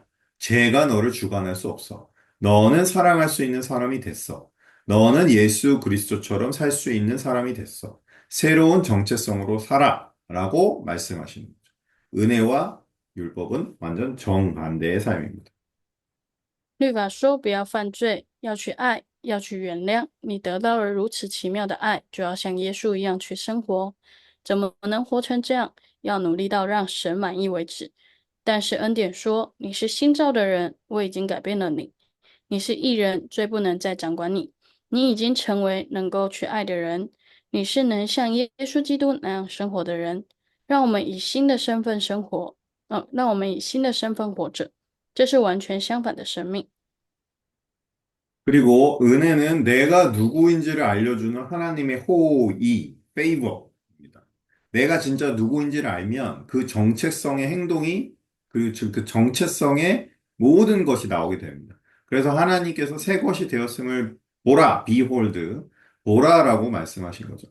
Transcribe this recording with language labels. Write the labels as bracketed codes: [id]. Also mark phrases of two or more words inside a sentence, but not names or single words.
[ko] 죄가 너를 주관할 수 없어. 너는 사랑할 수 있는 사람이 됐어. 너는 예수 그리스도처럼 살 수 있는 사람이 됐어. 새로운 정체성으로 살아. 라고 말씀하시는 거죠. 은혜와 율법은 완전 정반대의 삶입니다. [zh] 律法说不要犯罪，要去爱，要去原谅。你得到了如此奇妙的爱，就要像耶稣一样去生活。怎么能活成这样？要努力到让神满意为止。但是恩典说，你是新造的人，我已经改变了你。你是义人，罪不能再掌管你。你已经成为能够去爱的人，你是能像耶稣基督那样生活的人。让我们以新的身份生活，让我们以新的身份活着。这是完全相反的生命。 [ko] 그리고 은혜는 내가 누구인지를 알려주는 하나님의 호의, favor입니다. 내가 진짜 누구인지를 알면 그 정체성의 행동이 즉 그 정체성의 모든 것이 나오게 됩니다. 그래서 하나님께서 새 것이 되었음을 보라, behold, 보라라고 말씀하신 거죠.